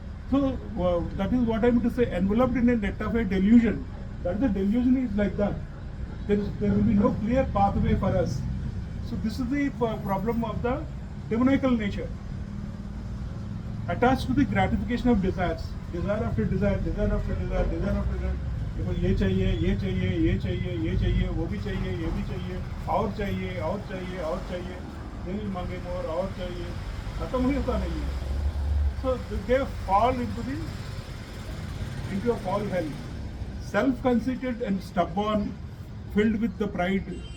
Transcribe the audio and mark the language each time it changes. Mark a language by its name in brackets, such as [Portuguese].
[English] So that is what I am to say. Enveloped in a net of a delusion. That the delusion is like that. There will be no clear pathway for us. So this is the problem of the demoniacal nature. Attached to the gratification of desires, desire after desire, desire after desire, desire after desire. [Hindi] देखो ये चाहिए, ये चाहिए, ये चाहिए, ये चाहिए, वो भी चाहिए, ये भी चाहिए, और चाहिए, और चाहिए, और चाहिए. दिल मांगे मोर और चाहिए, खत्म ही होता नहीं है. [English] So they fall into a fall hell. Self-conceited and stubborn, filled with the pride.